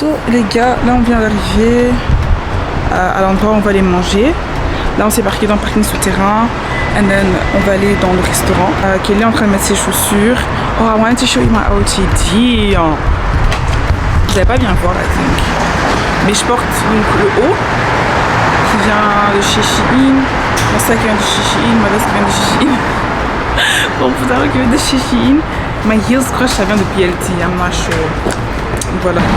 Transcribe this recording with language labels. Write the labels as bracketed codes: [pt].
[fr] Les gars, là on vient d'arriver à l'endroit où on va aller manger. Là on s'est parqué dans le parking souterrain. [en] And then [fr] on va aller dans le restaurant. Kelly est en train de mettre ses chaussures. [en] Oh, I wanted to show you my OTD. [fr] Vous n'allez pas bien voir là, [en] I think. [fr] Mais je porte donc le haut qui vient de chez Shein. Mon sac qui vient de chez Shein. Ma veste qui vient de chez Shein. Mon pantalon qui vient de chez Shein. [en] My heels crush [fr] ça vient de [en] PLT. I'm not sure. [fr] Voilà.